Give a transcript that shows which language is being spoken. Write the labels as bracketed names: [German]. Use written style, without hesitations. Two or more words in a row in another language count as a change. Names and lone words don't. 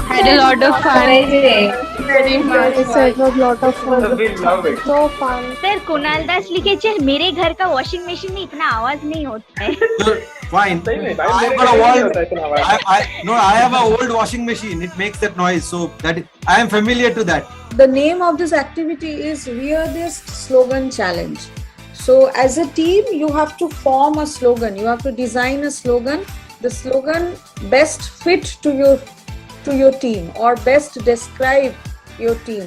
[English] a lot of fun. Very much. It was a lot of fun. We love it. So fun. [Hindi] सर कुणाल दास लिखे मेरे घर का [English] washing machine [Hindi] में इतना आवाज नहीं होता है. [English] Fine. I've got a wall. I have an old washing machine. It makes that noise, so that I am familiar to that. The name of this activity is Weirdest Slogan Challenge. So as a team, you have to form a slogan. You have to design a slogan. The slogan best fit to your team or best describe your team.